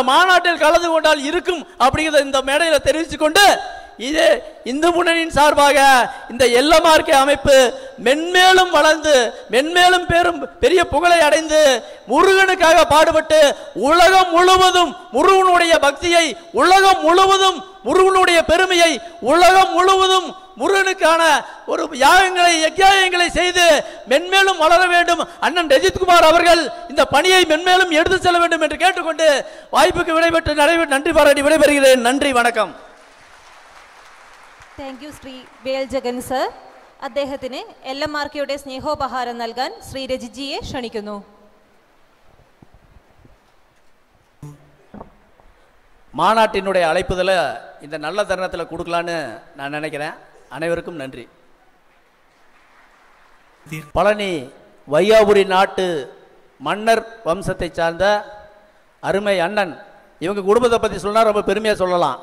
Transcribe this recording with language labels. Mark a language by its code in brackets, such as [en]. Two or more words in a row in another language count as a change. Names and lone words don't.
[ta] மாநாட்டில் கலந்து கொண்டால் இருக்கும் அப்படிங்கிறத இந்த மேடையில் தெரிவித்துக் கொண்டு, இது இந்து முன்னணியின் சார்பாக இந்த எல்எம்ஆர்கே அமைப்பு மென்மேலும் வளர்ந்து மென்மேலும் பெரிய புகழை அடைந்து முருகனுக்காக பாடுபட்டு உலகம் முழுவதும் முருகனுடைய பக்தியை, உலகம் முழுவதும் முருகனுடைய பெருமையை, உலகம் முழுவதும் முருகனுக்கான ஒரு யாகங்களை யஜ்ஞங்களை செய்து மென்மேலும் வளர வேண்டும். அண்ணன் ரஞ்சித்குமார் அவர்கள் இந்த பணியை மென்மேலும் எடுத்து செல்ல வேண்டும் என்று கேட்டுக்கொண்டு வாய்ப்புக்கு விடைபெற்று நன்றி பாராட்டி விடைபெறுகிறேன். நன்றி, வணக்கம். [en] thank you [ml] ശ്രീ വേൽ ജഗൻ സർ. അദ്ദേഹത്തിന് എൽഎംആർകെയുടെ സ്നേഹോപഹാരം നൽകാൻ ശ്രീ രജിജിയെ ക്ഷണിക്കുന്നു. [ta] மாநாட்டினுடைய அழைப்புதலை இந்த நல்ல தருணத்தில் கொடுக்கலான்னு நான் நினைக்கிறேன். அனைவருக்கும் நன்றி. பழனி வையாபுரி நாட்டு மன்னர் வம்சத்தை சார்ந்த அருமை அண்ணன், இவங்க குடும்பத்தை பற்றி சொன்னால் ரொம்ப பெருமையாக சொல்லலாம்.